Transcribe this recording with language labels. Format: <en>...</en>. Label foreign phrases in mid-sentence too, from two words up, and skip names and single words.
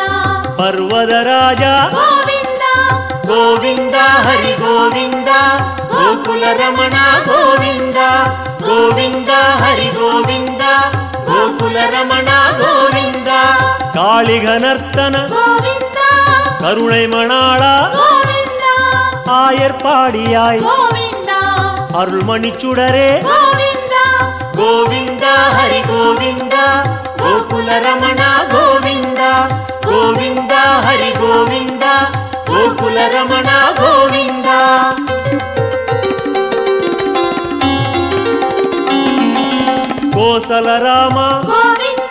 <sa>ಪರ್ವತ ರಾಜ ಗೋವಿಂದ ಗೋವಿಂದ ಹರಿ ಗೋವಿಂದ ಗೋಕುಲ ರಮಣ ಗೋವಿಂದ ಗೋವಿಂದ ಹರಿ ಗೋವಿಂದ ಗೋಕುಲ ರಮಣ ಗೋವಿಂದ ಕಾಳಿಘನರ್ತನ ಗೋವಿಂದ</sa> <ta>கருணை மணாள</ta> <sa>ಗೋವಿಂದ</sa> <ta>ஆயர்பாடியாய்</ta> <sa>ಗೋವಿಂದ</sa> <ta>அருள்மணிச்சுடரே</ta> <sa>ಗೋವಿಂದ ಗೋವಿಂದ ಹರಿ ಗೋವಿಂದ ಗೋಕುಲ ರಮಣ ಗೋವಿಂದ ಗೋವಿಂದ ಹರಿ ಗೋವಿಂದ ಗೋಕುಲ ರಮಣ ಗೋವಿಂದ ಕೋಸಲ ರಾಮ ಗೋವಿಂದ</sa>